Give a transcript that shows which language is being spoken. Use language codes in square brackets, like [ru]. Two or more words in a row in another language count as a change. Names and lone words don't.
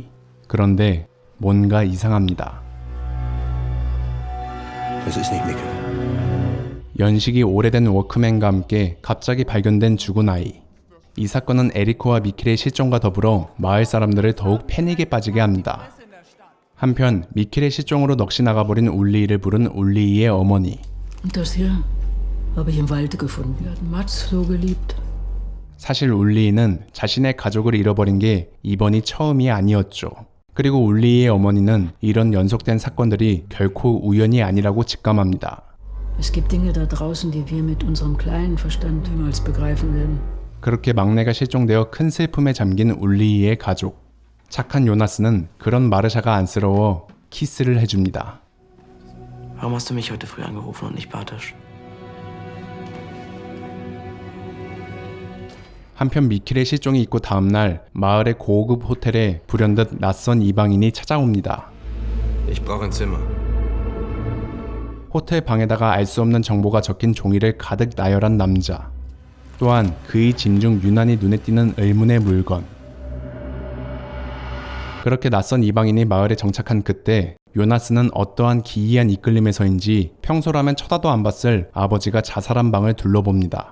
[ko] 그런데 뭔가 이상합니다. 연식이 오래된 워크맨과 함께 갑자기 발견된 죽은 아이. 이 사건은 에리코와 미켈의 실종과 더불어 마을 사람들을 더욱 패닉에 빠지게 합니다. 한편 미켈의 실종으로 넋이 나가버린 울리이를 부른 울리이의 어머니. [de] Das hier habe ich im Walde gefunden. Wir hatten Mats so geliebt. [ko] 사실 울리이는 자신의 가족을 잃어버린 게 이번이 처음이 아니었죠. 그리고 울리이의 어머니는 이런 연속된 사건들이 결코 우연이 아니라고 직감합니다. [de] Es gibt Dinge da draußen, die wir mit unserem kleinen Verstand niemals begreifen werden. [ko] 그렇게 막내가 실종되어 큰 슬픔에 잠긴 울리이의 가족. 착한 요나스는 그런 마르샤가 안쓰러워 키스를 해줍니다. [de] Warum hast du mich heute früh angerufen und nicht Bartosz? [ko] 한편 미켈의 실종이 있고 다음날 마을의 고급 호텔에 불현듯 낯선 이방인이 찾아옵니다. [de] Ich brauche ein Zimmer. [ko] 호텔 방에다가 알 수 없는 정보가 적힌 종이를 가득 나열한 남자. 또한 그의 짐 중 유난히 눈에 띄는 의문의 물건. 그렇게 낯선 이방인이 마을에 정착한 그때 요나스는 어떠한 기이한 이끌림에서인지 평소라면 쳐다도 안 봤을 아버지가 자살한 방을 둘러봅니다.